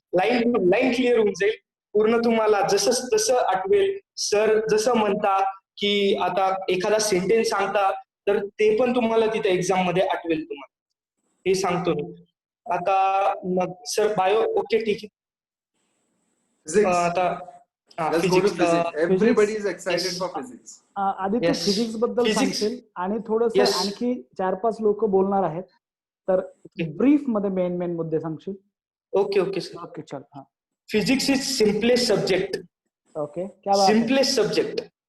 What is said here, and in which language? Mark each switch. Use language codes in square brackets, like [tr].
[mr] Line to line clear होऊन जाईल पूर्ण, तुम्हाला जसं तसं आठवेल. सर जसं म्हणता की आता एखादा सेंटेन्स सांगता तर ते पण तुम्हाला तिथे एक्झाम मध्ये आठवेल तुम्हाला, हे सांगतो मी आता. मग सर बायो ओके ठीक आहे. आता [en] Everybody is excited for physics. [mr] Aditya physics बद्दल सांगशील आणि थोडंसं आणखी 4-5 लोक बोलणार आहेत, तर ब्रीफ मध्ये मेन मुद्दे सांगशील. Okay sir. ओके चल. हाँ, [en] Physics is simplest subject. [hi] Okay, क्या बात है. [en] Simplest subject.